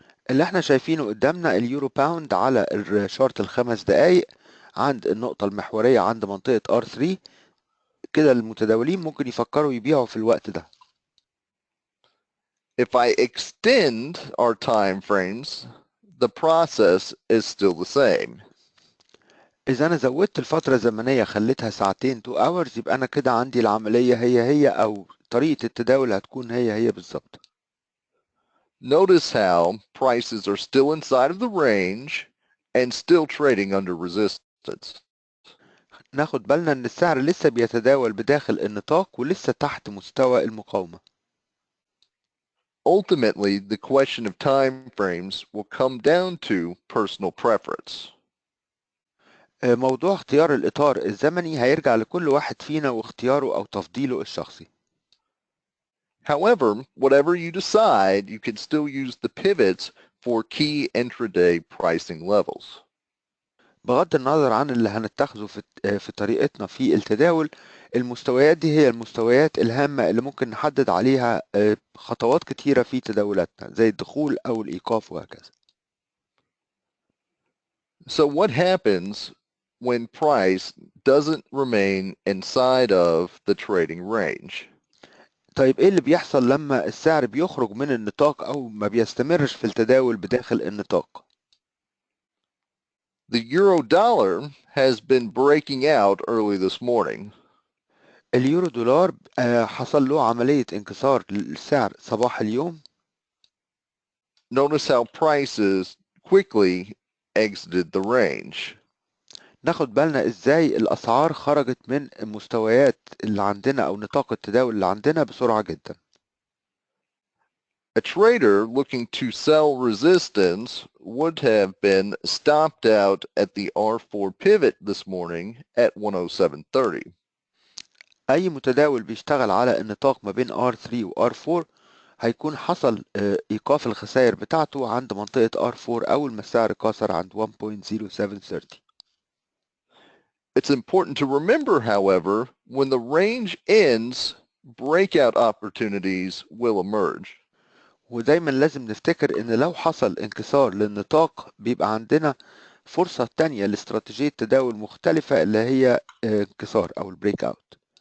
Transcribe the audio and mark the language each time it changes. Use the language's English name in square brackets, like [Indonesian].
[Arabic] اللي احنا شايفينه قدامنا اليورو باوند على الشارت ال5 دقايق عند النقطة المحورية عند منطقة R3. كده المتداولين ممكن يفكروا يبيعوا في الوقت ده. [English] If I extend our time frames, the process is still the same. [Arabic] إذا أنا زودت الفترة الزمنية خليتها ساعتين [English] 2 hours [Arabic] يبقى أنا كده عندي العملية هي أو طريقة التداول هتكون هي بالظبط. [English] Notice how prices are still inside of the range and still trading under resistance. [Arabic] ناخد بالنا إن السعر لسه بيتداول بداخل النطاق ولسه تحت مستوى المقاومة. [English] Ultimately, the question of time frames will come down to personal preference. [Arabic] موضوع اختيار الإطار الزمني هيرجع لكل واحد فينا واختياره أو تفضيله الشخصي. [English] However, whatever you decide, you can still use the pivots for key intraday pricing levels. [Arabic] بغض النظر عن اللي هنتخذه في طريقتنا في التداول، المستويات دي هي المستويات الهامة اللي ممكن نحدد عليها خطوات كتيرة في تداولاتنا زي الدخول أو الإيقاف وهكذا. [English] So what happens when price doesn't remain inside of the trading range? [Arabic] طيب إيه اللي بيحصل لما السعر بيخرج من النطاق أو ما بيستمرش في التداول بداخل النطاق؟ [English] The euro dollar has been breaking out early this morning. [Arabic] اليورو دولار حصل له عملية انكسار للسعر صباح اليوم. [English] Notice how prices quickly exited the range. [Arabic] ناخد بالنا ازاي الاسعار خرجت من المستويات اللي عندنا او نطاق التداول اللي عندنا بسرعة جدا. [English] A trader looking to sell resistance would have been stopped out at the R4 pivot this morning at 107.30. [Arabic] اي متداول بيشتغل على النطاق ما بين R3 و R4 هيكون حصل ايقاف الخسائر بتاعته عند منطقة R4 اول ما السعر كسر عند 1.0730. [English] It's important to remember, however, when the range ends, breakout opportunities will emerge. [Arabic] ودايما لازم نفتكر ان لو حصل انكسار للنطاق بيبقى عندنا فرصة تانية لاستراتيجية تداول مختلفة اللي هي انكسار او البريك اوت.